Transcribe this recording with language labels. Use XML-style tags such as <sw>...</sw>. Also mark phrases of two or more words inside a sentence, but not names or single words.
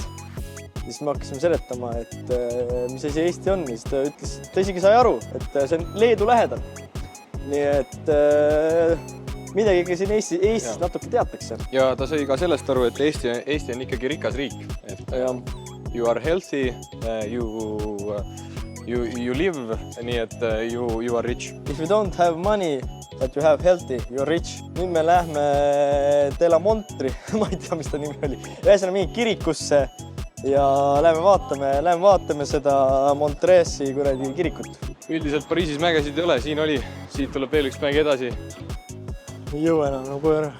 <et>Siis me hakkasime seletama, et mis asi Eesti on. Siis ta ütles, et ta isegi sai aru, et see on Leedu lähedal. Nii et midagi ikka siin Eestis natuke teatakse. Ja ta sai ka sellest aru, et Eesti on ikkagi rikas riik. Et,</et> <en>you are healthy, you live,</en> <et>nii et</et> <en>you are rich. If you don't have money, but you have healthy, you are rich.</en> <et>Nüüd me lähme Delamontri, ma ei tea, mis ta nimi oli. Ühesõnaga mingi kirikusse ja lähme vaatame seda Montresi kuradi kirikut. Üldiselt Pariisis mägesid ei ole, siin oli. Siit tuleb veel üks mägi edasi. Ei jõu enam, no kui ära.</et>